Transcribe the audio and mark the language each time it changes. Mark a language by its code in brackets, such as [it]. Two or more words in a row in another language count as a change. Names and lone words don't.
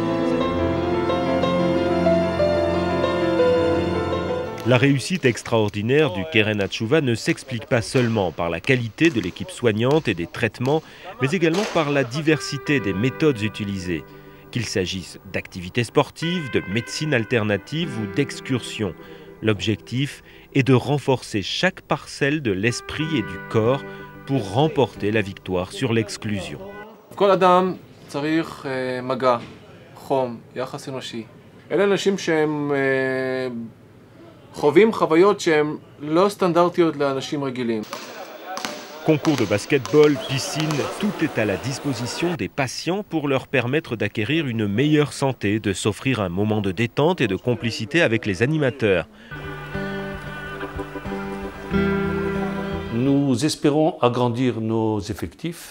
[fr] La réussite extraordinaire du Keren HaTshuva ne s'explique pas seulement par la qualité de l'équipe soignante et des traitements, mais également par la diversité des méthodes utilisées. Qu'il s'agisse d'activités sportives, de médecine alternative ou d'excursions. L'objectif est de renforcer chaque parcelle de l'esprit et du corps pour remporter la victoire sur l'exclusion. [he] כל אדם צריך מגע, חום, יחס אנושי. אלה אנשים שהם חווים חוויות שהן לא סטנדרטיות לאנשים רגילים. [fr] Concours de basketball, piscine, tout est à la disposition des patients pour leur permettre d'acquérir une meilleure santé, de s'offrir un moment de détente et de complicité avec les animateurs. Nous espérons agrandir nos effectifs.